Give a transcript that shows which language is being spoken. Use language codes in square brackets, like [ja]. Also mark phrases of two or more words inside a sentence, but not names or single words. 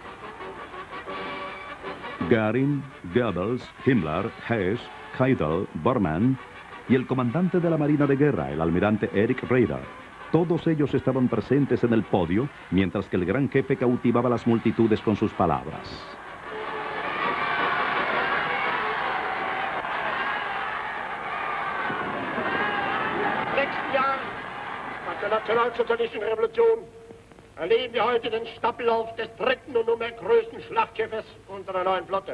[es] Göring, Goebbels, Himmler, Hess, Keitel, Bormann y el comandante de la Marina de Guerra, el almirante Erich Raeder. Todos ellos estaban presentes en el podio, mientras que el gran jefe cautivaba a las multitudes con sus palabras. [de] Der nationalsozialistischen Revolution erleben wir heute den Staffellauf des dritten und nunmehr größten Schlachtschiffes unserer neuen Flotte.